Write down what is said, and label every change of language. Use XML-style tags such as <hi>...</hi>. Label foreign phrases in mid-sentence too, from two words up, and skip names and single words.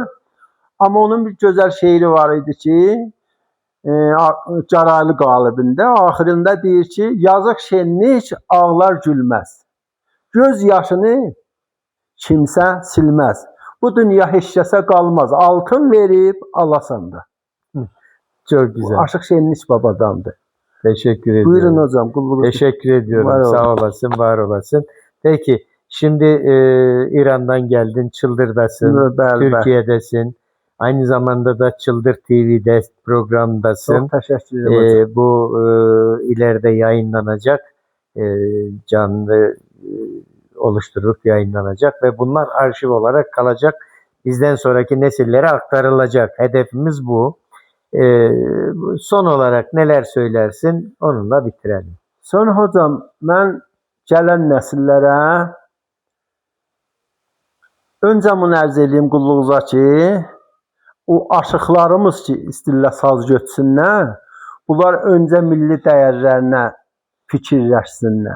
<az>Amma onun bir gözəl şeiri var idi ki, Caraylı qalibində axırında deyir ki, yazıq Şenlik ağlar gülməz. Göz yaşını kimsə silməz. Bu dünya heç kəsə qalmaz. Altın verib alasan da.</az> <tr>Çok güzel. Aşıq Şenlik babadandır. Teşekkür ediyorum. Buyurun hocam. Kulluk Teşekkür ediyorum. Var</tr> <az>Sağ olasın, var olasın.</az> <tr>Peki, şimdi İran'dan geldin, Çıldır'dasın, Türkiye'desin. Aynı zamanda da Çıldır TV'de programdasın. Çok teşekkür ederim hocam. Bu ileride yayınlanacak, canlı oluşturup yayınlanacak ve bunlar arşiv olarak kalacak. Bizden sonraki nesillere aktarılacak. Hedefimiz bu. Son olarak neler söylersin? Onunla bitirelim.</tr> <az>Sonra hocam, mən gələn nəsillərə öncə bunu ərz edeyim qulluğunuza ki, o aşıqlarımız ki, istillə saz götürsünlər, bunlar öncə milli dəyərlərinə fikirləşsinlər.</az>